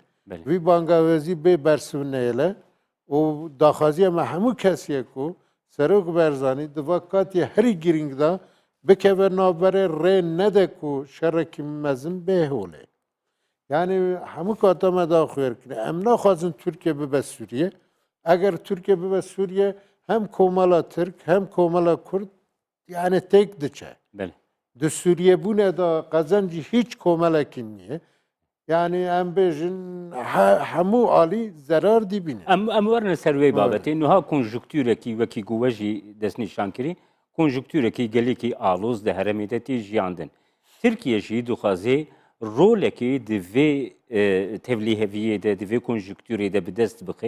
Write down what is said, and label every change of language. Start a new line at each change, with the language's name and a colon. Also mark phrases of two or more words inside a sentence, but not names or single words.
Kurdish: Vî bangavêzî bê bersivneyê û daxwaziya me hemû kesiyê ku Serok Berzanî di vakatiye herî girîng da bikeve navberê rê nede ku şerekî mezin bêholê. Yani hemû kata me da xwêr kire. Em naxwazin Türkiye bibe Sûriye. Eger Türkiye bibe Sûriye hem komala Türk hem komala Kurd yani têk diçe. Di Sûriyebûnê da qezencî hiç komelekî niye. Yani em bêjin hemû alî zerar dîbîne. Em werine ser wê babetê niha konjüktûrekî wekî ku we jî destnîşan kirî konjüktûrekî gelekî aloz di herêmê de tê jiyandin. Tirkiye jî dixwaze rolekê di vê tevlîheviyê de di vê konjüktûrê de bi dest bixe.